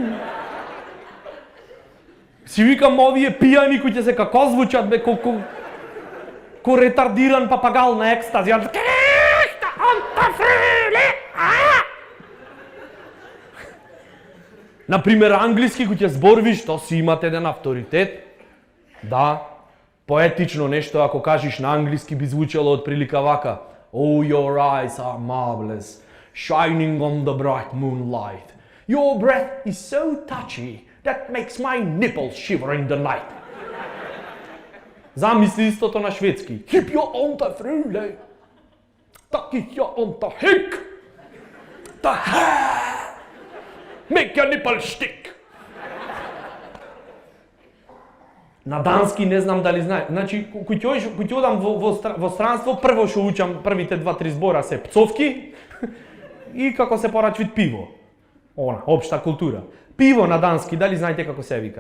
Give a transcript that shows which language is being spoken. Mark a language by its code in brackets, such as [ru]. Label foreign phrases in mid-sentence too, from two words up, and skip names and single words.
[mk] Си викам овие пијани кои ќе се како звучат, бе, ко ретардиран папагал на екстази. Например, англиски кој ќе зборвиш, то си имате еден авторитет. Да, поетично нешто, ако кажеш на англиски би звучало од прилика вака. [en] Oh, your eyes are marvelous, shining on the bright moonlight. Your breath is so touchy that makes my nipples shiver in the night. [mk] Замисли истото на шведски. Hip your onta frule. Taki your onta hick. Ta ha. Make your nipple stick. На дански не знам дали знае. Значи, кој одам во странство, прво што учам, првите 2-3 збора се пцовки и како се порачвит пиво. Она, општа култура. Пиво на дански, дали знаете како се вика?